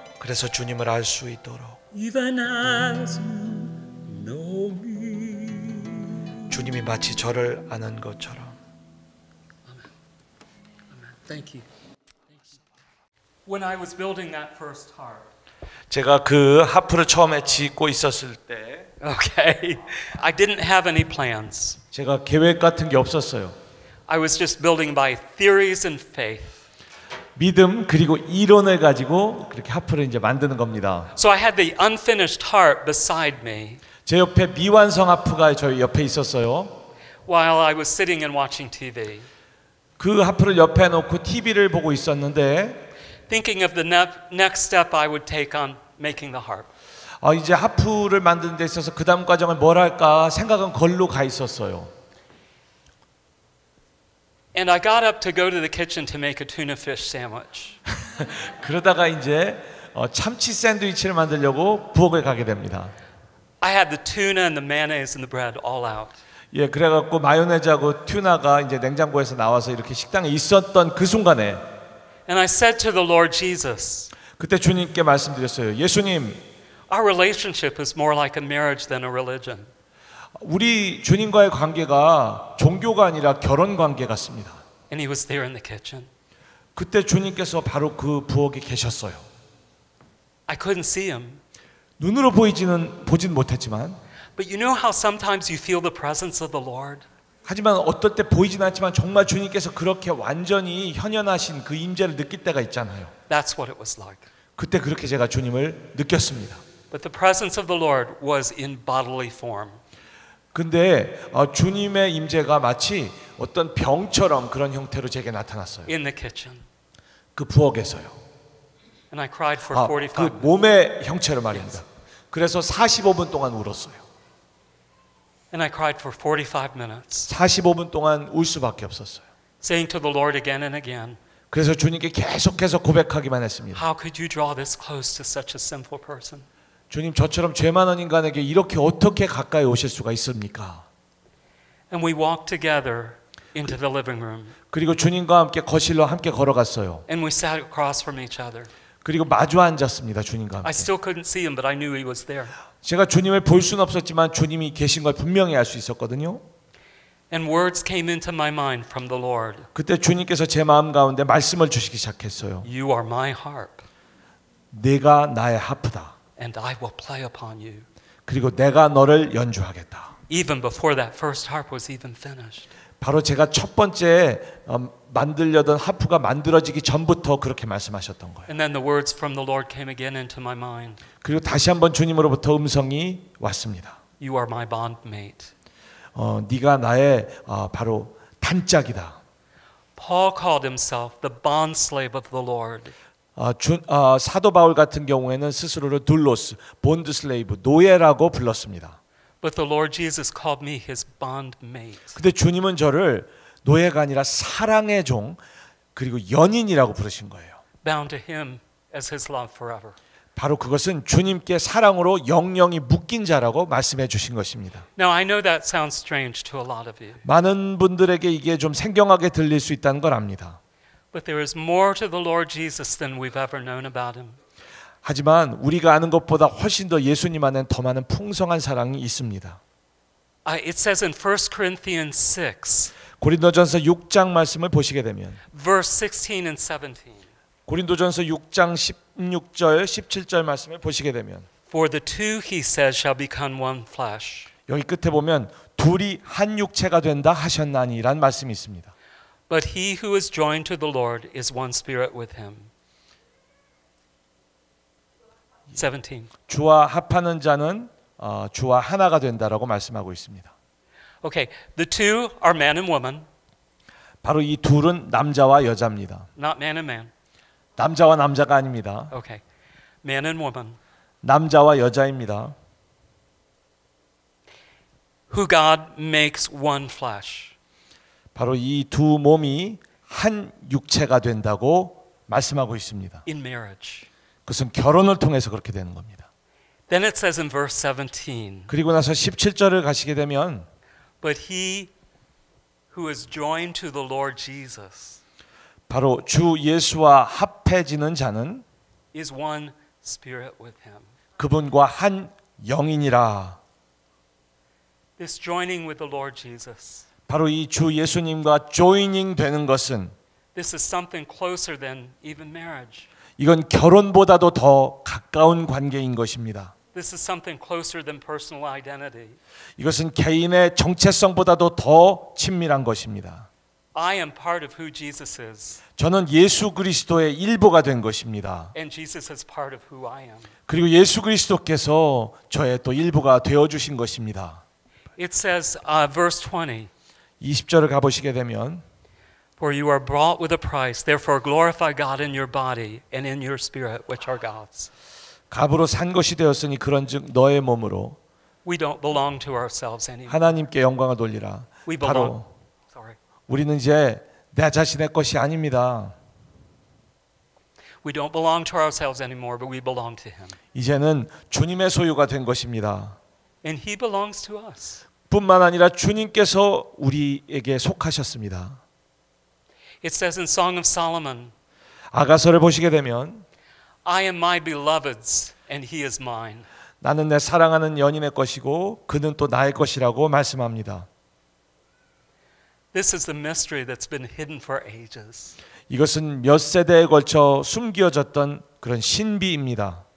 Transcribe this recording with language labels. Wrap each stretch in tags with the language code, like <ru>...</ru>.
<ko>그래서 주님을 알 수 있도록</ko> <en>even as you know me.</en> <ko>주님이 마치 저를 아는 것처럼.</ko> <en>Thank you. When I was building that first harp,</en> <ko>제가 그 하프를 처음에 짓고 있었을 때</ko> <en>okay, I didn't have any plans.</en> <ko>제가 계획 같은 게 없었어요.</ko> <en>I was just building by theories and faith.</en> <ko>믿음 그리고 이론을 가지고 그렇게 하프를 이제 만드는 겁니다.</ko> <en>So I had the unfinished harp beside me</en> <ko>제 옆에 미완성 하프가 저희 옆에 있었어요.</ko> <en>while I was sitting and watching TV,</en> <ko>그 하프를 옆에 놓고 TV를 보고 있었는데</ko> <en>thinking of the next step I would take on making the harp.</en> <ko>이제 하프를 만드는 데 있어서 그 다음 과정을 뭘 할까 생각은 걸로 가 있었어요.</ko> <en>And I got up to go to the kitchen to make a tuna fish sandwich.</en> <ko>그러다가 이제 참치 샌드위치를 만들려고 부엌에 가게 됩니다.</ko> <en>I had the tuna and the mayonnaise and the bread all out.</en> <ko>예, 그래갖고 마요네즈하고 튜나가 이제 냉장고에서 나와서 이렇게 식당에 있었던 그 순간에</ko> <en>And I said to the Lord Jesus,</en> <ko>그때 주님께 말씀드렸어요. 예수님,</ko> <en>our relationship is more like a marriage than a religion.</en> <ko>우리 주님과의 관계가 종교가 아니라 결혼 관계 같습니다.</ko> <en>And he was there in the kitchen.</en> <ko>그때 주님께서 바로 그 부엌에 계셨어요.</ko> <en>I couldn't see him.</en> <ko>눈으로 보진 못했지만</ko> <en>But you know how sometimes you feel the presence of the Lord?</en> <ko>하지만 어떨 때 보이진 않지만 정말 주님께서 그렇게 완전히 현현하신 그 임재를 느낄 때가 있잖아요.</ko> <en>That's what it was like.</en> <ko>그때 그렇게 제가 주님을 느꼈습니다.</ko> <en>But the presence of the Lord was in bodily form.</en> <ko>근데 주님의 임재가 마치 어떤 병처럼 그런 형태로 제게 나타났어요.</ko> <en>In the kitchen.</en> <ko>그 부엌에서요.</ko> <en>And I cried for 45</en> <ko>그</ko> <en>minutes.</en> <ko>몸의 형체로 말입니다. 그래서 45분 동안 울었어요.</ko> <en>And I cried for 45 minutes.</en> <ko>45분 동안 울 수밖에 없었어요.</ko> <en>Saying to the Lord again and again,</en> <ko>그래서 주님께 계속해서 고백하기만 했습니다.</ko> <en>how could you draw this close to such a sinful person?</en> <ko>주님, 저처럼 죄 많은 인간에게 이렇게 어떻게 가까이 오실 수가 있습니까?</ko> <en>And we walked together into the living room.</en> <ko>그리고 주님과 함께 거실로 함께 걸어갔어요.</ko> <en>And we sat across from each other.</en> <ko>그리고 마주 앉았습니다. 주님과</ko> <en>I</en> <ko>함께.</ko> <en>still couldn't see him, but I knew he was there.</en> <ko>제가 주님을 볼 수는 없었지만 주님이 계신 걸 분명히 알 수 있었거든요.</ko> <en>And words came into my mind from the Lord.</en> <ko>그때 주님께서 제 마음 가운데 말씀을 주시기 시작했어요.</ko> <en>You are my harp,</en> <ko>내가 나의 하프다.</ko> <en>and I will play upon you.</en> <ko>그리고 내가 너를 연주하겠다.</ko> <en>Even before that first harp was even finished.</en> <ko>바로 제가 첫 번째 만들려던 하프가 만들어지기 전부터 그렇게 말씀하셨던 거예요.</ko> <en>And then the words from the Lord came again into my mind.</en> <ko>그리고 다시 한번 주님으로부터 음성이 왔습니다.</ko> <en>You are my bondmate.</en> <ko>네가 나의 바로 단짝이다.</ko> <en>Paul called himself the bondslave of the Lord.</en> <ko>사도 바울 같은 경우에는 스스로를 둘로스, 본드 슬레이브, 노예라고 불렀습니다.</ko> <en>But the Lord Jesus called me his bondmate.</en> <ko>근데 주님은 저를 노예가 아니라 사랑의 종 그리고 연인이라고 부르신 거예요.</ko> <en>Bound to him as his love forever.</en> <ko>바로 그것은 주님께 사랑으로 영영이 묶인 자라고 말씀해 주신 것입니다.</ko> <en>Now I know that sounds strange to a lot of you.</en> <ko>많은 분들에게 이게 좀 생경하게 들릴 수 있다는 걸 압니다.</ko> <en>But there is more to the Lord Jesus than we've ever known about him.</en> <ko>하지만 우리가 아는 것보다 훨씬 더 예수님 안에는 더 많은 풍성한 사랑이 있습니다.</ko> <en>It says in 1 Corinthians 6,</en> <ko>고린도전서 6장 말씀을 보시게 되면</ko> <en>verse 16 and 17.</en> <ko>고린도전서 6장 16절 17절 말씀을 보시게 되면</ko> <en>For the two, he says, shall become one flesh.</en> <ko>여기 끝에 보면 둘이 한 육체가 된다 하셨나니란 말씀이 있습니다.</ko> <en>But he who is joined to the Lord is one spirit with him. 17.</en> <ko>주와 합하는 자는 주와 하나가 된다라고 말씀하고 있습니다.</ko> <en>Okay, the two are man and woman,</en> <ko>바로 이 둘은 남자와 여자입니다.</ko> <en>not man and man.</en> <ko>남자와 남자가 아닙니다.</ko> <en>Okay, man and woman,</en> <ko>남자와 여자입니다.</ko> <en>who God makes one flesh.</en> <ko>바로 이 두 몸이 한 육체가 된다고 말씀하고 있습니다.</ko> <en>In marriage.</en> <ko>그것은 결혼을 통해서 그렇게 되는 겁니다.</ko> <en>Then it says in verse 17,</en> <ko>그리고 나서 17절을 가시게 되면</ko> <en>but he who is joined to the Lord Jesus</en> <ko>바로 주 예수와 합해지는 자는</ko> <en>is one spirit with him.</en> <ko>그분과 한 영이니라.</ko> <en>This joining with the Lord Jesus,</en> <ko>바로 이 주 예수님과 조이닝 되는 것은</ko> <en>this is something closer than even marriage.</en> <ko>이건 결혼보다도 더 가까운 관계인 것입니다.</ko> <en>This is something closer than personal identity.</en> <ko>이것은 개인의 정체성보다도 더 친밀한 것입니다.</ko> <en>I am part of who Jesus is,</en> <ko>저는 예수 그리스도의 일부가 된 것입니다.</ko> <en>and Jesus is part of who I am.</en> <ko>그리고 예수 그리스도께서 저의 또 일부가 되어 주신 것입니다.</ko> <en>It says, verse 20,</en> <ko>20절을 가보시게 되면</ko> <en>for you are bought with a price, therefore glorify God in your body and in your spirit, which are God's.</en> <ko>값으로 산 것이 되었으니 그런즉 너의 몸으로</ko> <en>We don't belong to ourselves anymore.</en> <ko>하나님께 영광을 돌리라.</ko> <en>We belong.</en> <ko>바로</ko> <en>Sorry.</en> <ko>우리는 이제 내 자신의 것이 아닙니다.</ko> <en>We don't belong to ourselves anymore, but we belong to Him.</en> <ko>이제는 주님의 소유가 된 것입니다.</ko> <en>And He belongs to us.</en> <ko>뿐만 아니라 주님께서 우리에게 속하셨습니다.</ko> <en>It says in Song of Solomon,</en> <ko>아가서를 보시게 되면</ko> <en>I am my beloved's and he is mine.</en> <ko>나는 내 사랑하는 연인의 것이고 그는 또 나의 것이라고 말씀합니다.</ko> <en>This is the mystery that's been hidden for ages.</en> <ko>이것은 몇 세대에 걸쳐 숨겨졌던 그런 신비입니다.</ko>